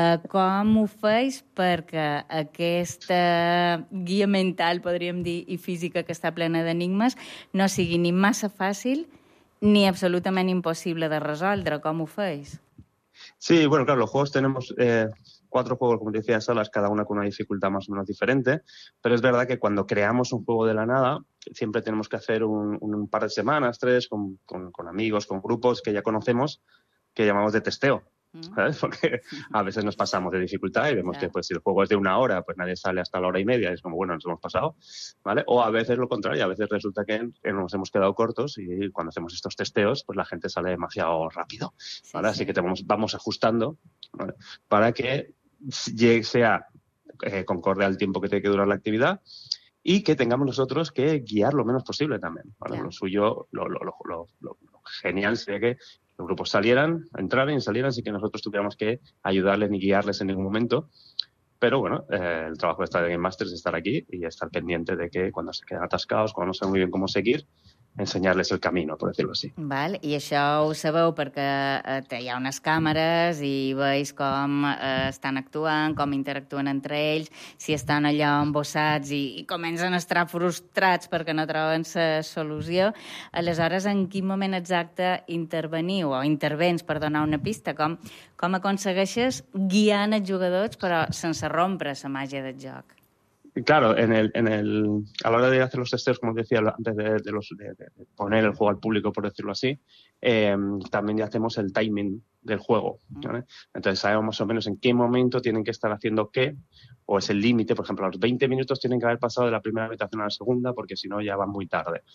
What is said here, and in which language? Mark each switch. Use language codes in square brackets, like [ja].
[ca] Com ho feis perquè aquesta guia mental, podríem dir, i física que està plena d'enigmes, no sigui ni massa fàcil ni absolutament impossible de resoldre? Com ho feis? [es] Sí, bueno, claro, los juegos tenemos 4 juegos, como te decía, salas, cada una con una dificultad más o menos diferente, pero es verdad que cuando creamos un juego de la nada, siempre tenemos que hacer un par de semanas, 3, con amigos, con grupos que ya conocemos, que llamamos de testeo, ¿sabes? Porque a veces nos pasamos de dificultad y vemos, claro, que pues, si el juego es de 1 hora, pues nadie sale hasta la 1:30, es como, bueno, nos hemos pasado, ¿vale? O a veces lo contrario, a veces resulta que nos hemos quedado cortos y cuando hacemos estos testeos, pues la gente sale demasiado rápido, ¿vale? Sí, así sí. Que vamos ajustando, ¿vale? Para que sea concorde al tiempo que tiene que durar la actividad y que tengamos nosotros que guiar lo menos posible también, ¿vale? Claro. Lo suyo, lo genial sería que los grupos entraran y salieran, así que nosotros tuviéramos que ayudarles ni guiarles en ningún momento. Pero bueno, el trabajo de estar en Game Master es estar aquí y estar pendiente de que cuando se queden atascados, cuando no saben muy bien cómo seguir, [ca] ensenyar-los el camí, per dir-ho així. Val, i això ho sabeu perquè hi ha unes càmeres i veus com estan actuant, com interactuen entre ells, si estan allà embossats i comencen a estar frustrats perquè no troben la solució. Aleshores, en quin moment exacte interveniu o intervens per donar una pista? Com aconsegueixes guiant els jugadors però sense rompre la màgia del joc? [es] Claro, a la hora de hacer los testeos, como decía, antes de poner el juego al público, por decirlo así, también ya hacemos el timing del juego, ¿vale? Entonces sabemos más o menos en qué momento tienen que estar haciendo qué, o es el límite, por ejemplo, a los 20 minutos tienen que haber pasado de la primera habitación a la segunda, porque si no ya van muy tarde.